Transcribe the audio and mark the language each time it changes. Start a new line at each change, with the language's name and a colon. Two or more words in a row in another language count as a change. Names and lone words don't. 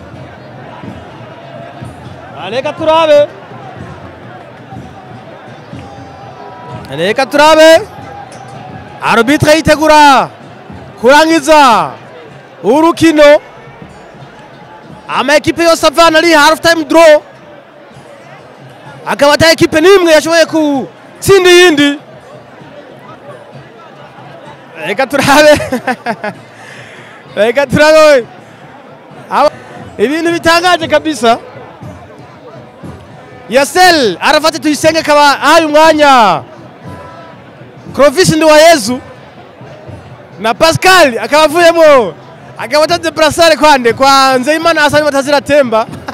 Rundi: reka turabe arbitre yitegura kurangiza urukino ama ekipe yose avana ari
English: half time draw
Rundi: akaba ata ekipe nimwe yashoboye gutsinda iyindi reka turabe ibintu bitangaje kabisa Yasel Arafati Tuyisenge akaba ahaye umwanya Clovis Nduwayezu na Pascal akaba avuyemo akaba ataze brassard kwande kwa Nzeyimana Hasani batazira temba